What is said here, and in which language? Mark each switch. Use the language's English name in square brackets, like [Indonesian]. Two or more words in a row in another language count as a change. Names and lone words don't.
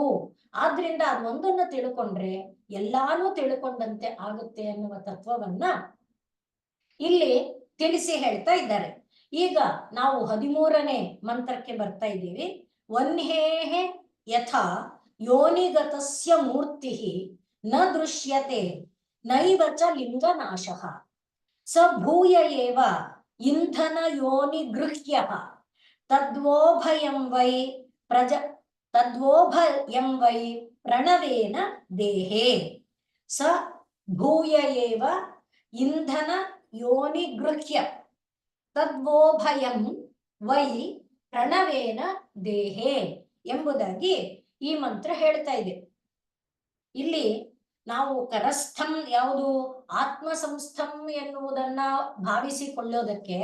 [Kannada] ಆದ್ರಿಂದ ಅದೊಂದನ್ನು ತಿಳ್ಕೊಂಡ್ರೆ ಎಲ್ಲಾನು ತಿಳ್ಕೊಂಡಂತೆ ಆಗುತ್ತೆ ಅನ್ನುವ ತತ್ವವನ್ನ ಇಲ್ಲಿ ತಿಳಿಸಿ ಹೇಳ್ತಾ ಇದ್ದಾರೆ. ಈಗ ನಾವು 13ನೇ ಮಂತ್ರಕ್ಕೆ ಬರ್ತಾ ಇದ್ದೀವಿ. [Sanskrit] ವನ್ಹೇಹೆ ಯಥಾ ಯೋನಿಗತಸ್ಯ ಮೂರ್ತಿ ನ ದೃಶ್ಯತೆ ನೈವ ಚ ಲಿಂಗನಾಶಃ ಸ ಭೂಯ ಏವ ಇಂಧನ ಯೋನಿ ಗೃಹ್ಯ ತದ್ವೋಭಯಂ ವೈ ಪ್ರಣವೇನ ದೇಹೇ ಸ ಭೂಯ ಏವ ಇಂಧನ ಯೋನಿ ಗೃಹ್ಯ ತದ್ವೋಭಯಂ ವೈ ಪ್ರಣವೇನ ದೇಹೇ [Kannada] ಎಂಬುದಾಗಿ ಈ ಮಂತ್ರ ಹೇಳ್ತಾ ಇದೆ. ಇಲ್ಲಿ ನಾವು ಕರಸ್ಥಂ ಯಾವುದು ಆತ್ಮ ಸಂಸ್ಥಂ ಎನ್ನುವುದನ್ನ ಭಾವಿಸಿಕೊಳ್ಳೋದಕ್ಕೆ